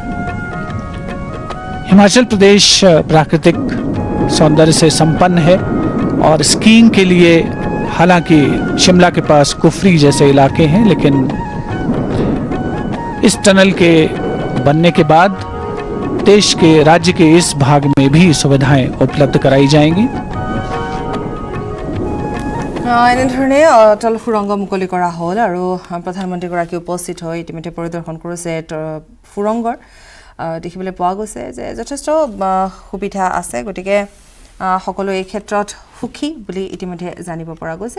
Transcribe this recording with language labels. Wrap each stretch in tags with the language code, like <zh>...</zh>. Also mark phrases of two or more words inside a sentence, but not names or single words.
<hi>हिमाचल प्रदेश प्राकृतिक सौंदर्य से संपन्न है और स्कीइंग के लिए हालांकि शिमला के पास कुफरी जैसे इलाके हैं, लेकिन इस टनल के बनने के बाद देश के राज्य के इस भाग में भी सुविधाएं उपलब्ध कराई जाएंगी।</hi> <as>এনেধৰণে অটল সুৰংগ মুকলি কৰা হ'ল আৰু প্ৰধানমন্ত্ৰীগৰাকী উপস্থিত হৈ ইতিমধ্যে পৰিদৰ্শন কৰিছে সুৰংগৰ। দেখিবলৈ পোৱা গৈছে যে যথেষ্ট সুবিধা আছে, গতিকে সকলো এই ক্ষেত্ৰত সুখী বুলি ইতিমধ্যে জানিব পৰা গৈছে।</as>